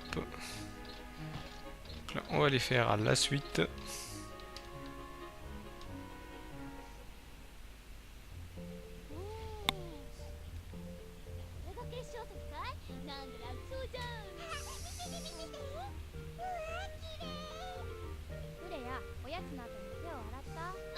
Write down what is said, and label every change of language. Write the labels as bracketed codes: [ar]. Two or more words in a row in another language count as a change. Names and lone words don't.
[fr] Donc là, on va aller faire la suite. [ja] これが決勝戦かい？なんだ楽そうじゃん。見て見て見て。うわ綺麗。フレやおやつの後に手を洗った？